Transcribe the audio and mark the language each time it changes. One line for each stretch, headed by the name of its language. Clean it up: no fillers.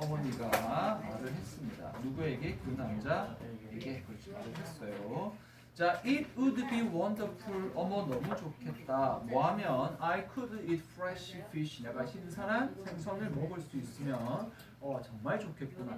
Korean: 어머니가 말을 했습니다. 누구에게? 그 남자에게 그렇지 말을 했어요. 자,
English: it would be wonderful.
Korean: 어머 너무 좋겠다. 뭐하면
English: I could eat fresh fish.
Korean: 내가 신선한 생선을 먹을 수 있으면 정말 좋겠구나.